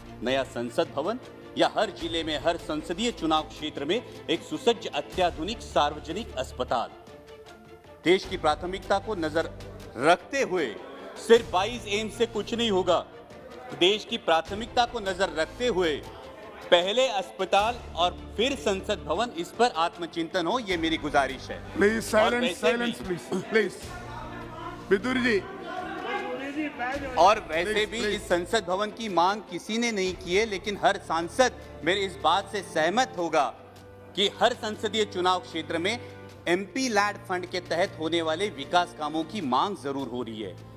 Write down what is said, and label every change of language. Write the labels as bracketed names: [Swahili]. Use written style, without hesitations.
[Hindi] नया संसद भवन या हर जिले में हर संसदीय चुनाव क्षेत्र में एक सुसज्ज अत्याधुनिक सार्वजनिक अस्पताल? देश की प्राथमिकता को नजर रखते हुए सिर्फ 22 एम से कुछ नहीं होगा। देश की प्राथमिकता को नजर रखते हुए पहले अस्पताल और फिर संसद भवन, इस पर आत्मचिंतन हो, ये मेरी गुजारिश है। [English] Please silence, silence, please. [Hindi] Vidur ji. और वैसे भी इस संसद भवन की मांग किसी ने नहीं की है, लेकिन हर सांसद मेरे इस बात से सहमत होगा कि हर संसदीय चुनाव क्षेत्र में एमपी लैड फंड के तहत होने वाले विकास कामों की मांग जरूर हो रही है।